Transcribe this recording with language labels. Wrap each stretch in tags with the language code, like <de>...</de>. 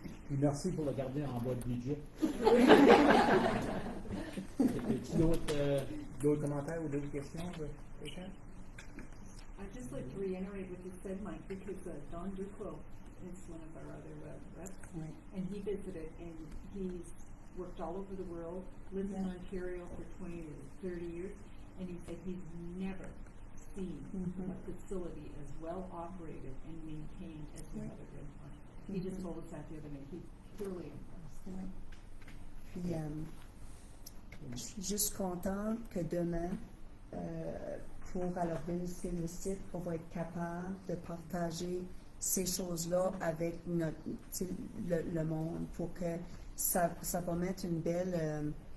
<fr>Merci pour le garder en bas de budget. As-tu d'autres commentaires ou d'autres questions?</fr> <en>I'd just like to reiterate what you said, Mike, because Don Duclos is one of our other reps, Right. and he visited, and he's worked all over the world, lived in Ontario for 20 or 30 years, and he said he's never seen a facility as well operated and maintained as we have at Red Pine. He just told us that the other day. He's thoroughly impressed.</en> <fr>Ouais. Puis, je suis juste contente que demain, pour organiser le site, on va être capable de partager ces choses-là avec le monde pour que ça va mettre une belle...</fr>